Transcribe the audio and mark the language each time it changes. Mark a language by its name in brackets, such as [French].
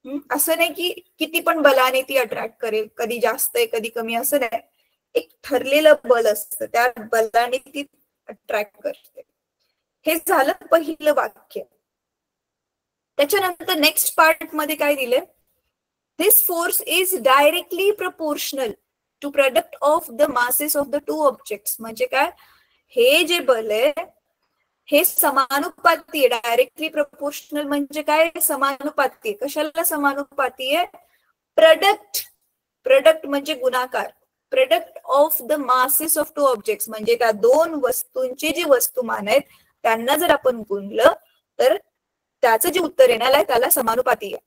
[Marathi] असं नाही की किती पण बलाने ती अट्रॅक्ट करेल, कधी जास्त आहे कधी कमी, असं नाही. एक ठरलेलं बल असतं, त्या बलाने ती अट्रॅक्ट करते. हे झालं पहिलं वाक्य. त्याच्यानंतर नेक्स्ट पार्ट मध्ये काय दिलंय, [English] This force is directly proportional to product of the masses of the two objects. [Marathi] म्हणजे काय, हे जे बल आहे हे समानुपाती आहे. डायरेक्टली प्रोपोर्शनल म्हणजे काय, समानुपाती आहे. कशाला समानुपाती आहे? प्रोडक्ट म्हणजे गुणाकार. [English] product of the masses of two objects [Marathi] म्हणजे त्या दोन वस्तूंची जी वस्तुमान आहेत त्यांना जर आपण गुणलं तर त्याचं जे उत्तर येणार आहे त्याला समानुपाती आहे.